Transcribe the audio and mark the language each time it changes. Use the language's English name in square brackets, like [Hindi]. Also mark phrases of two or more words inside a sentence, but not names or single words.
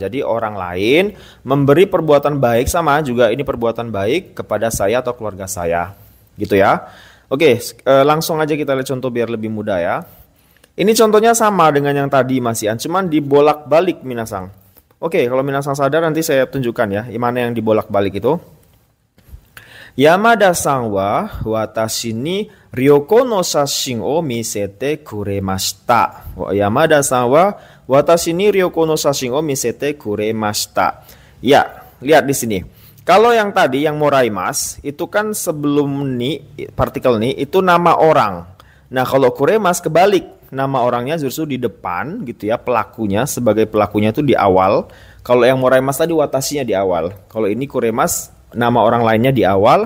[Indonesian] Jadi orang lain memberi perbuatan baik, sama juga ini perbuatan baik kepada saya atau keluarga saya. Gitu ya. Oke, langsung aja kita lihat contoh biar lebih mudah ya. Ini contohnya sama dengan yang tadi masihan, cuman dibolak-balik minasan. Oke, kalau minasan sadar nanti saya tunjukkan ya, mana yang dibolak-balik itu. [Japanese] 山田さんは私に旅行の写真を見せてくれました. 山田さんは私に旅行の写真を見せてくれました. [Indonesian] Ya, lihat di sini. Kalau yang tadi yang moraimas itu kan sebelum ni partikel ni itu nama orang. Nah, kalau kuremas kebalik, nama orangnya justru di depan gitu ya, pelakunya sebagai pelakunya itu di awal. Kalau yang moraimas tadi watashinya di awal. Kalau ini kuremas, nama orang lainnya di awal.